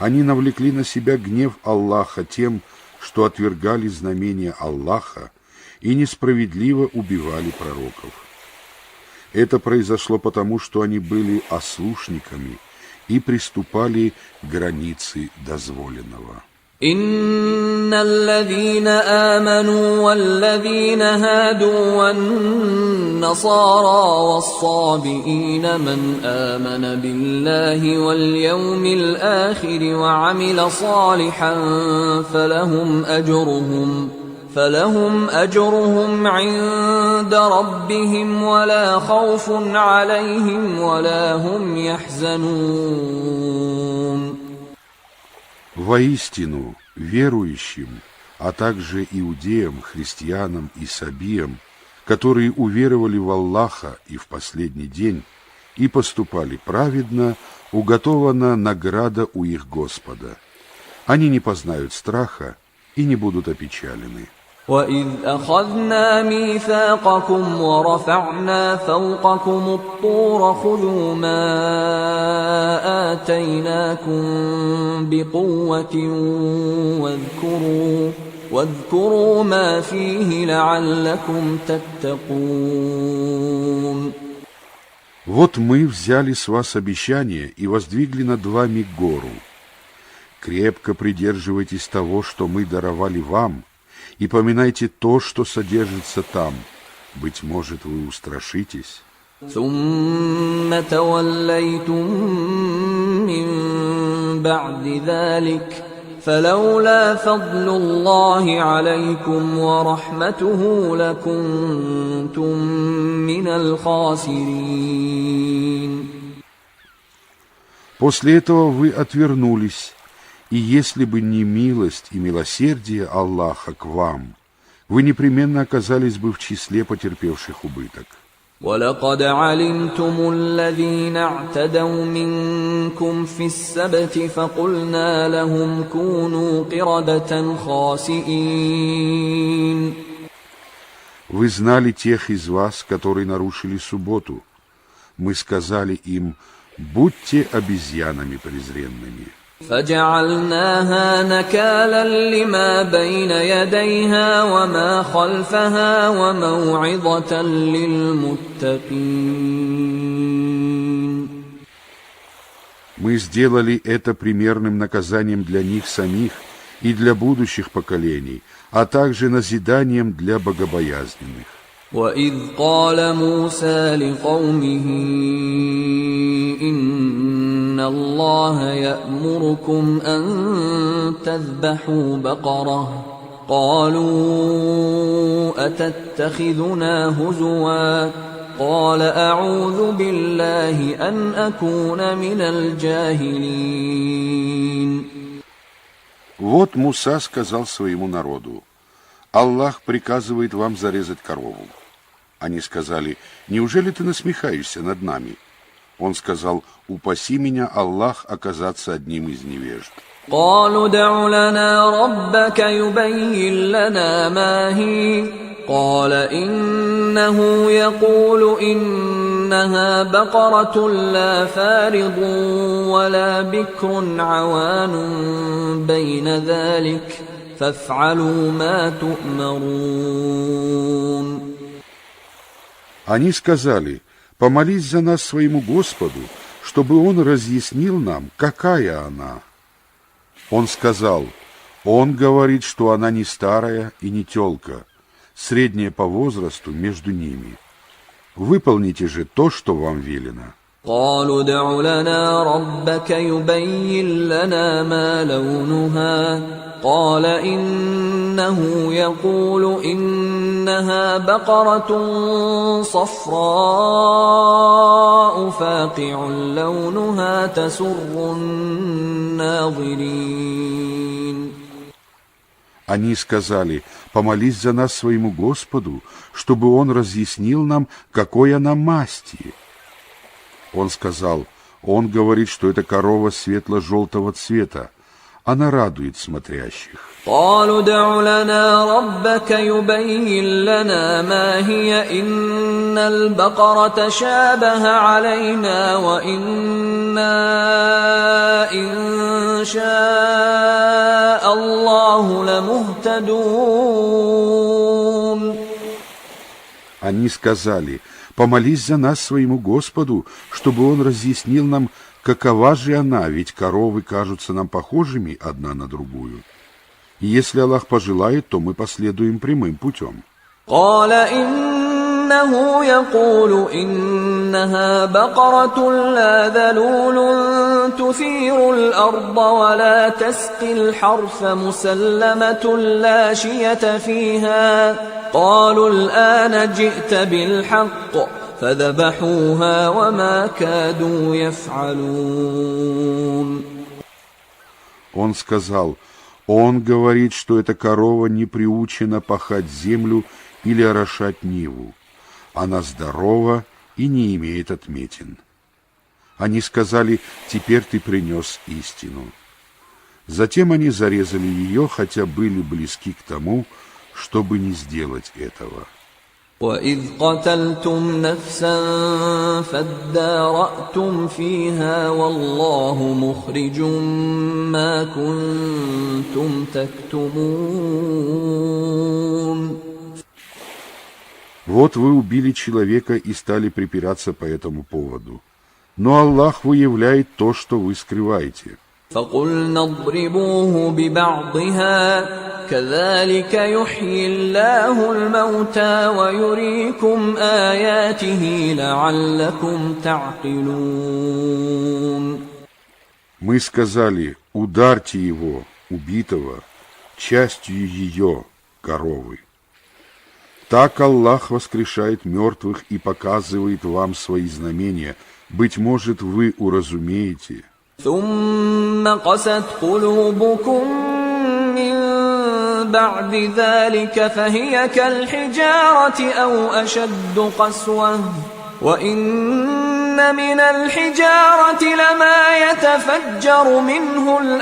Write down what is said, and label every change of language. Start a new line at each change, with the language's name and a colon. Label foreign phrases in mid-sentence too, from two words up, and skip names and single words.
Russian: Они навлекли на себя гнев Аллаха тем, что отвергали знамения Аллаха и несправедливо убивали пророков. Это произошло потому, что они были ослушниками и приступали к границе дозволенного.
Arabic: إن الذين آمنوا والذين هادوا والنصارى والصابئين من آمن بالله واليوم الآخر وعمل صالحا فلهم أجرهم عند ربهم ولا خوف عليهم ولا هم يحزنون.
Russian: Воистину, верующим, а также иудеям, христианам и сабиям, которые уверовали в Аллаха и в последний день и поступали праведно, уготована награда у их Господа. Они не познают страха и не будут опечалены.
Arabic: وَإِذْ أَخَذْنَا مِيثَاقَكُمْ وَرَفَعْنَا فَوْقَكُمُ الطُّورَ خُذُوا مَا آتَيْنَاكُمْ بِقُوَّةٍ وَاذْكُرُوا مَا فِيهِ لَعَلَّكُمْ تَتَّقُونَ.
Russian: Вот мы взяли с вас обещание и воздвигли над вами гору. Крепко придерживайтесь того, что мы даровали вам, и поминайте то, что содержится там. Быть может, вы устрашитесь.
Arabic: ثُمَّ تَوَلَّيْتُم مِّن بَعْدِ ذَلِكَ فَلَوْلَا فَضْلُ اللَّهِ عَلَيْكُمْ وَرَحْمَتُهُ لَكُنتُم مِّنَ الْخَاسِرِينَ.
Russian: После этого вы отвернулись, и если бы не милость и милосердие Аллаха к вам, вы непременно оказались бы в числе потерпевших убыток.
Arabic: وَلَقَدْ عَلِمْتُمُ الَّذِينَ اعْتَدَوْا مِنكُمْ فِي السَّبْتِ فَقُلْنَا لَهُمْ كُونُوا قِرَدَةً خَاسِئِينَ.
Russian: Вы знали тех из вас, которые нарушили субботу. Мы сказали им: будьте обезьянами презренными.
Arabic: فَجَعَلْنَاهَا نَكَالًا لِمَا بَيْنَ يَدَيْهَا وَمَا خَلْفَهَا وَمَوْعِظَةً لِلْمُتَّقِينَ.
Russian: Мы сделали это примерным наказанием для них самих и для будущих поколений, а также назиданием для богобоязненных.
Arabic: وَإِذْ قَالَ مُوسَى لِقَوْمِهِ إِنَّ اللَّهَ يَأْمُرُكُمْ أَن تَذْبَحُوا بَقَرَةً قَالُوا أَتَتَّخِذُنَا هُزُوًا قَالَ أَعُوذُ بِاللَّهِ أَنْ أَكُونَ مِنَ الْجَاهِلِينَ.
Russian: Вот Муса сказал своему народу: Аллах приказывает вам зарезать корову. Они сказали: неужели ты насмехаешься над нами? Он сказал: упаси меня, Аллах, оказаться одним из невежд.
Arabic: قالوا ادع لنا ربك يبين لنا ما هي قال إنه يقول إنها بقرة لا فارض ولا بكر عوان بين ذلك فافعلوا ما تؤمرون.
Russian: Они сказали: помолись за нас своему Господу, чтобы Он разъяснил нам, какая она. Он сказал: Он говорит, что она не старая и не тёлка, средняя по возрасту между ними. Выполните же то, что вам велено.
Arabic: قالوا ادع لنا ربك يبين لنا ما لونها قال إنه يقول إنها بقرة صفراء فاقع لونها تسر الناظرين.
Russian: Они сказали: помолись за нас своему Господу, чтобы Он разъяснил нам, какой она масти. Он сказал: Он говорит, что это корова светло-желтого цвета. она радует смотрящих.
Arabic: قالوا ادع لنا ربك يبين لنا ما هي إن البقرة شابه علينا وإنا إن شاء الله لمهتدون.
Russian: Они сказали: «Помолись за нас своему Господу, чтобы Он разъяснил нам, какова же она, ведь коровы кажутся нам похожими одна на другую. И если Аллах пожелает, то мы последуем прямым путем».
Arabic: قال إنه يقول إنها بقرة لا ذلول تثير الأرض ولا تسقي الحرث مسلمة لا شية فيها. قالوا الآن جئت بالحق فذبحوها وما كادوا يفعلون.
Russian: Он сказал: «Он говорит, что эта корова не приучена пахать землю или орошать ниву. Она здорова и не имеет отметин». Они сказали: «Теперь ты принес истину». Затем они зарезали ее, хотя были близки к тому, чтобы не сделать этого.
Arabic: وَإِذْ قَتَلْتُمْ نَفْسًا فَادَّارَأْتُمْ فِيهَا وَاللَّهُ مُخْرِجٌ مَا كُنْتُمْ تَكْتُمُونَ.
Russian: Вот вы убили человека и стали припираться по этому поводу. Но Аллах выявляет то, что вы скрываете.
Arabic: فَقُلْنَا اضْرِبُوهُ بِبَعْضِهَا كَذَلِكَ يُحْيِي اللَّهُ الْمَوْتَى وَيُرِيكُمْ آيَاتِهِ لَعَلَّكُمْ تَعْقِلُونَ.
Russian: Мы сказали: ударьте его, убитого, частью ее, коровы. Так Аллах воскрешает мертвых и показывает вам свои знамения. Быть может, вы уразумеете.
Arabic: ثُمَّ قَسَتْ قُلُوبُكُم مِّن بَعْدِ ذَلِكَ فَهِيَ كَالْحِجَارَةِ أَوْ أَشَدُّ قَسْوَةً وَإِنَّ مِنَ الْحِجَارَةِ لَمَا يَتَفَجَّرُ مِنْهُ